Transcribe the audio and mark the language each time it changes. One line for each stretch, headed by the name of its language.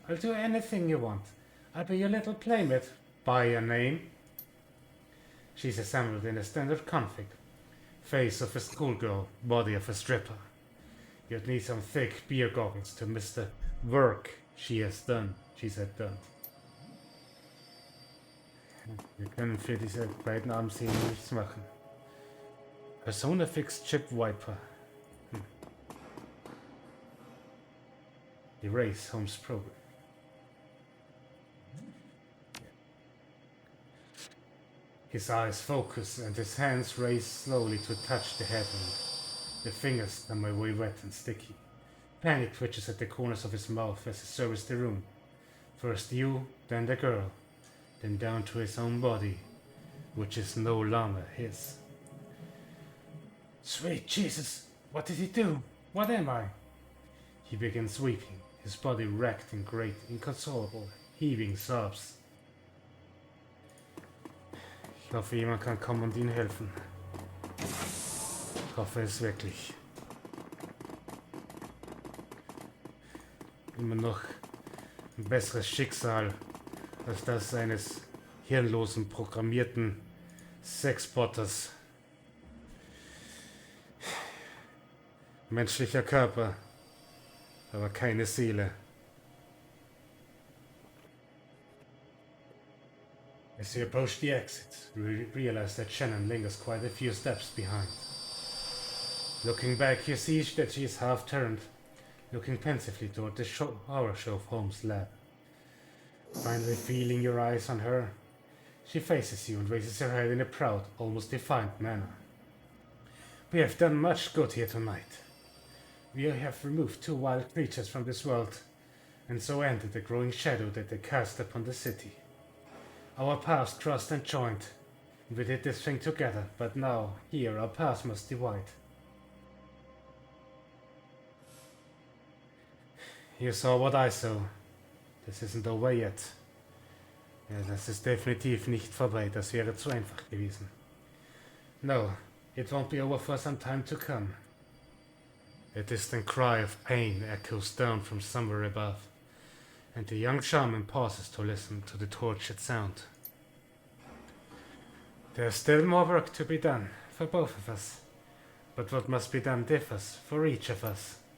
English: I'll do anything you want. I'll be your little playmate. By your name. She's assembled in a standard config. Face of a schoolgirl, body of a stripper. You'd need some thick beer goggles to miss the work she has done, she said done.
German: Wir können für diese beiden Armszenen nichts machen.
English: Persona fixed chip wiper. Erase Holmes program. His eyes focus and his hands raise slowly to touch the headland. The fingers come away wet and sticky. Panic twitches at the corners of his mouth as he surveys the room. First you, then the girl, then down to his own body, which is no longer his. Sweet Jesus, what did he do? What am I? He begins weeping, his body racked in great, inconsolable, heaving sobs.
German: Ich hoffe, jemand kann kommen und ihnen helfen. Ich hoffe es wirklich. Immer noch ein besseres Schicksal als das eines hirnlosen, programmierten Sexbotters. Menschlicher Körper, aber keine Seele.
English: As you approach the exit, you realize that Shannon lingers quite a few steps behind. Looking back, you see that she is half turned, looking pensively toward the horror show of Holmes' lab. Finally feeling your eyes on her, she faces you and raises her head in a proud, almost defiant manner. We have done much good here tonight. We have removed 2 wild creatures from this world, and so ended the growing shadow that they cast upon the city. Our paths crossed and joined, and we did this thing together, but now, here, our paths must divide. You saw what I saw. Das isn't over yet.
German: Ja, das ist definitiv nicht vorbei, das wäre zu einfach gewesen.
English: No, it won't be over for some time to come. A distant cry of pain echoes down from somewhere above, and the young shaman pauses to listen to the tortured sound. There's still more work to be done, for both of us, but what must be done differs for each of us.